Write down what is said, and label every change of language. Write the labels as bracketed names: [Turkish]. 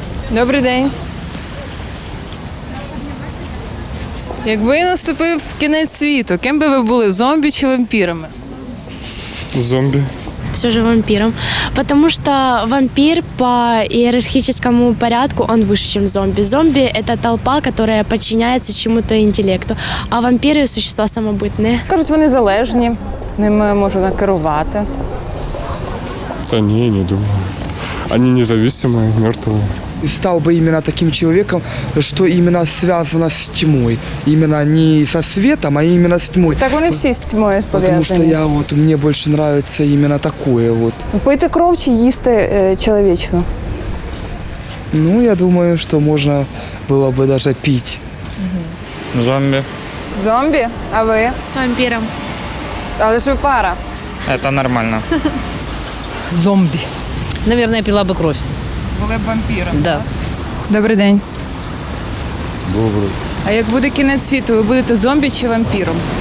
[Ukrainian] Добрий день. Якби наступив кінець світу, ким би ви були, зомбі чи вампірами? [Russian] Зомби. Все же вампиром. Потому что вампир по иерархическому порядку, он выше, чем зомби. Зомби – это толпа, которая подчиняется чему-то интеллекту. А вампири – существа самобытные. [Ukrainian] Кажуть, вони залежні, ними можна керувати. [Russian] Да не думаю. Они независимые, мертвые. Стал бы именно таким человеком, что именно связано с тьмой. Именно не со светом, а именно с тьмой. [Ukrainian] Так вони всі з тьмою пов'язані. [Russian] Потому что мне больше нравится именно такое вот. [Ukrainian] Пити кров чи їсти чоловічну? [Russian] Ну, я думаю, что можно было бы даже пить. Зомби. [Ukrainian] Зомбі? А ви? [Russian] Вампиром. [Ukrainian] Але ж ви пара. [Russian] Это нормально. Зомби. Наверное, я пила бы кровь. [Ukrainian] Були б вампіром? [Russian] Да. [Ukrainian] Добрий день. [Russian] Добрый. [Ukrainian] А як буде кінець світу, ви будете зомбі чи вампіром?